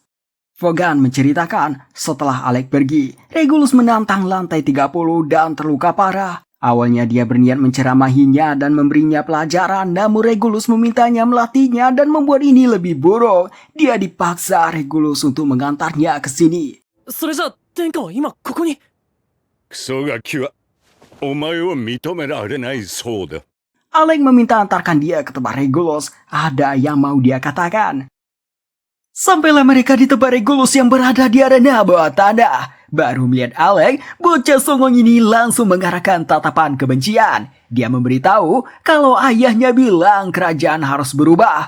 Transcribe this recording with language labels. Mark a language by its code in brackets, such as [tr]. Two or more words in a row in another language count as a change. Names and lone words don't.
[id] Vaughan menceritakan setelah Alec pergi, Regulus menantang lantai 30 dan terluka parah. Awalnya dia berniat menceramahinya dan memberinya pelajaran, namun Regulus memintanya melatihnya dan membuat ini lebih buruk. Dia dipaksa Regulus untuk mengantarnya ke sini. [ja] それじゃ殿下は今ここに。クソガキはお前を認められないそうだ。 [id] Alec meminta antarkan dia ke tempat Regulus. Ada yang mau dia katakan. Sampailah mereka di tempat Regulus yang berada di arena bawah tanah. Baru melihat Alec, bocah songong ini langsung mengarahkan tatapan kebencian. Dia memberitahu kalau ayahnya bilang kerajaan harus berubah.